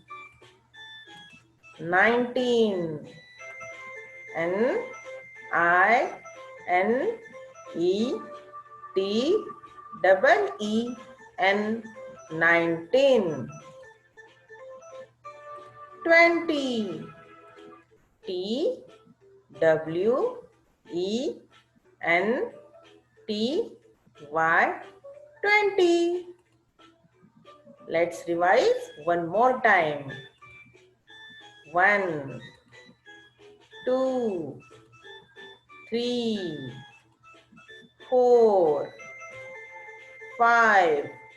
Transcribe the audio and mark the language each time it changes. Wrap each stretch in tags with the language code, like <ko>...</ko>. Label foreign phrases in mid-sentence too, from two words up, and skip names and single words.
<en>19 N-I-N-E-T-E-E-N 19. 20 T-W-E-N-T-Y 20. Let's revise one more time. 1 2 3 4 5</en>